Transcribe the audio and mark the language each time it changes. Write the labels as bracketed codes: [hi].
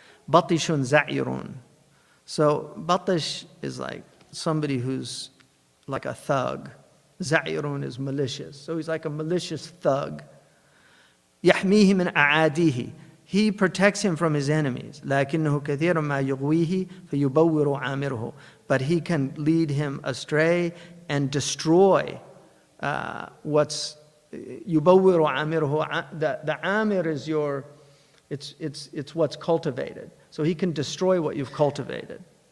[ar] Batishun za'irun. [en] So batish is like somebody who's like a thug. Za'irun is malicious. So he's like a malicious thug. [ar] Yahmihi min a'adihi. [en] He protects him from his enemies. [ar] لكنه كثير ما يغويه فيبور عامره. [en] But he can lead him astray and destroy what's [ar] يبور عامره. [en] The amir is it's what's cultivated. So he can destroy what you've cultivated.